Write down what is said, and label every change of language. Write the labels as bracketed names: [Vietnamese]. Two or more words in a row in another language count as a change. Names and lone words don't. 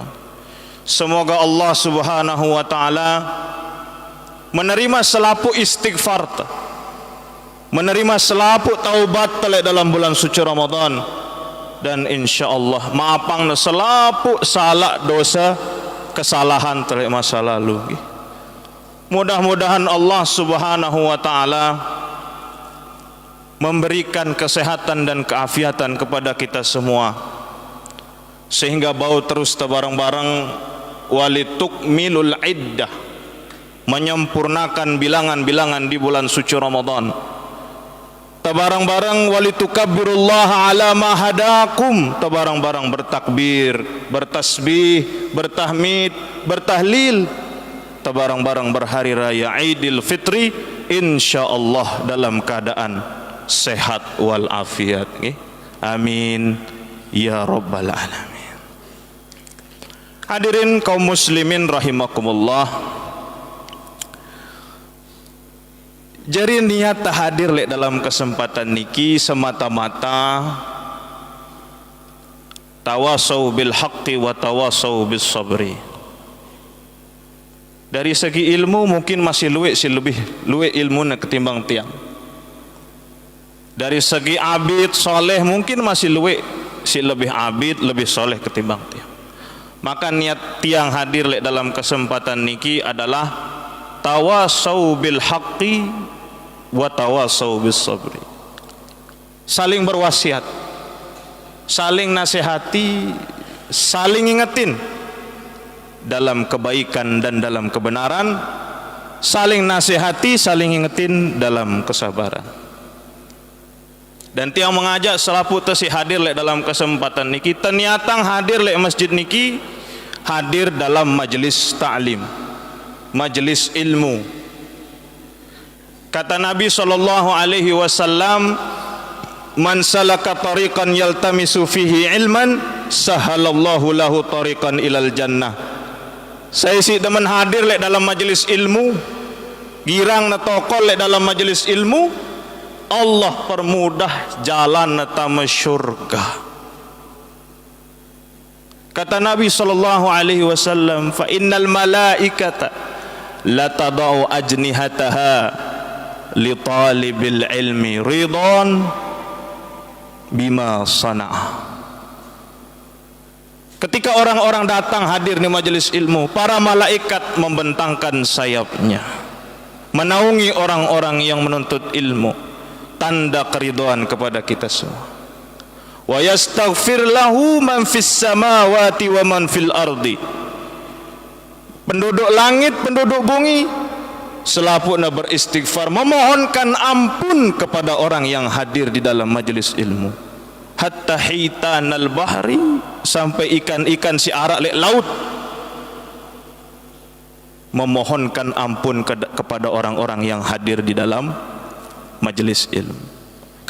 [Indonesian] Semoga Allah [Arabic] سبحانه وتعالى [Indonesian] menerima selapu istighfar, menerima selapu taubat telek dalam bulan suci Ramadan, dan insyaallah maapang selapu salah dosa kesalahan telek masa lalu. Mudah-mudahan Allah [Arabic] سبحانه وتعالى [Indonesian] memberikan kesehatan dan keafiatan kepada kita semua, sehingga bau terus bareng-bareng [Arabic] ولتكملوا العدة, [Indonesian] menyempurnakan bilangan-bilangan di bulan suci Ramadan. [Arabic] Tabarang-barang ولتكبروا الله على ما هداكم, [Indonesian] tabarang-barang bertakbir, bertasbih, bertahmid, bertahlil, tabarang-barang berhari raya Idul Fitri insyaallah dalam keadaan sehat [Arabic] والعافية. آمين يا رب العالمين. [Indonesian] Hadirin kaum [Arabic] مسلمين رحمكم الله, [Indonesian] jadi niat hadir lek dalam kesempatan niki semata-mata [Arabic] تواصوا بالحق وتواصوا بالصبر. [Indonesian] Dari segi ilmu mungkin masih lebih luwe ilmu ketimbang tiang. Dari segi abid soleh mungkin masih lebih abid, lebih soleh ketimbang tiang. Maka niat tiang hadir lek dalam kesempatan niki adalah [Arabic] تواصوا بالحق وتواصوا بالصبر. [Indonesian] Saling berwasiat, saling nasihati, saling ingetin dalam kebaikan dan dalam kebenaran, saling nasihati, saling ingetin dalam kesabaran. Dan tiang mengajak selapu tesi hadir lek dalam kesempatan niki, ternyata hadir lek masjid niki, hadir dalam majelis ta'lim, majelis ilmu. Kata Nabi [Arabic] صلى الله عليه وسلم من سلك طريقا يلتمس فيه علما سهل الله له طريقا إلى الجنة. [Indonesian] Saya si teman hadir lek dalam majelis ilmu, [Sasak] girang na tokol lek [Indonesian] dalam majelis ilmu, Allah permudah jalan natama syurga. Kata Nabi [Arabic] صلى الله عليه وسلم فإن الملائكة لا تضع أجنحتها لطالب العلم رضوان بما صنع. [Indonesian] Ketika orang-orang datang hadir di majelis ilmu, para malaikat membentangkan sayapnya menaungi orang-orang yang menuntut ilmu, tanda keridhaan kepada kita semua. [Arabic] ويستغفر له من في السماوات ومن في الأرض. [Indonesian] Penduduk langit, penduduk bumi selapuna beristighfar, memohonkan ampun kepada orang yang hadir di dalam majelis ilmu. [Arabic] حتى حيتان البحر, [Indonesian] sampai ikan-ikan [Sasak] si arak lek [Indonesian] laut memohonkan ampun kepada orang-orang yang hadir di dalam majelis ilmu.